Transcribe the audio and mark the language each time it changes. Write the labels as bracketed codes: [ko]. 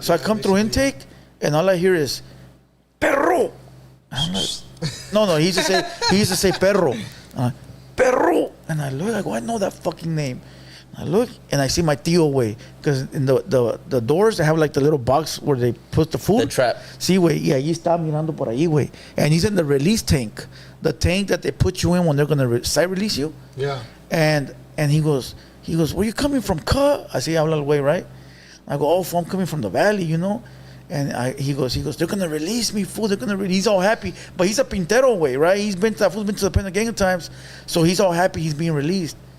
[en] So I come through intake, and all I hear is perro. I'm like, no, he used to say perro, perro, and I look, I go, I know that fucking name. I look and I see my tío, way, because in the doors they have like the little box where they put the food. The trap. [es] Sí, güey, y allí está mirando por ahí, güey. [en] And he's in the release tank, the tank that they put you in when they're gonna side release you. Yeah. And he goes, where you coming from, cuh? I say, [es] habla el güey, [en] right? I go, oh, I'm coming from the valley, And he goes, they're gonna release me, fool. They're gonna release. He's all happy, but he's a pintero, way, right? That fool's been to the pen a gang of times, so he's all happy he's being released.